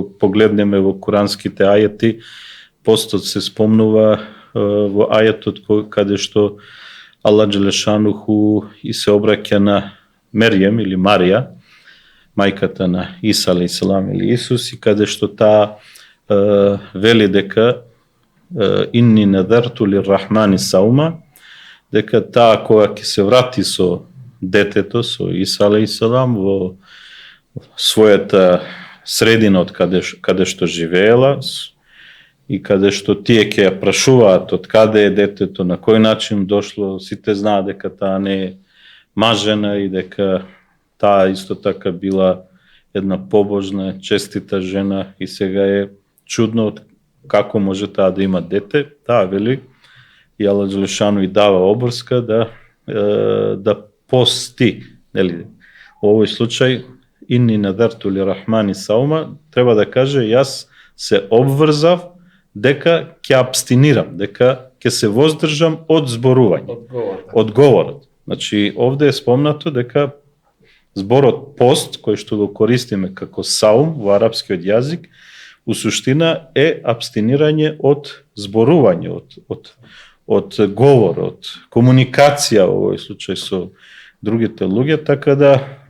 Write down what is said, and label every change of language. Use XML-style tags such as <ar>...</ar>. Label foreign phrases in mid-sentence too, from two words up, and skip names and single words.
<mk>погледнеме во куранските ајети, постот се спомнува во ајетот каде што Аллах Джелешануху и се обраќа на Мерјем или Марија, мајката на Иса алейхиселам или Исус, и каде што таа вели дека</mk> <ar>إني نذرت للرحمن صوما,</ar> <mk>дека таа кога ќе се врати со детето, со Иса алейхиселам во својата средина од каде што живеела и каде што тие ќе ја прашуваат од каде е детето, на кој начин дошло, сите знаат дека таа не е мажена и дека таа исто така била една побожна, честита жена и сега е чудно како може таа да има дете. Таа вели и Аллах Джелешану и дава обврска да пости, нели? Во овој случај</mk> <ar>إني نذرت للرحمن صوما,</ar> <mk>треба да каже јас се обврзав дека ќе абстинирам, дека ќе се воздржам од зборување, од говорот. Значи, овде е спомнато дека зборот пост, кој што го користиме како саум во арапскиот јазик, у суштина е абстинирање од зборување, од говор, од комуникација во овој случај со другите луѓе, така да</mk>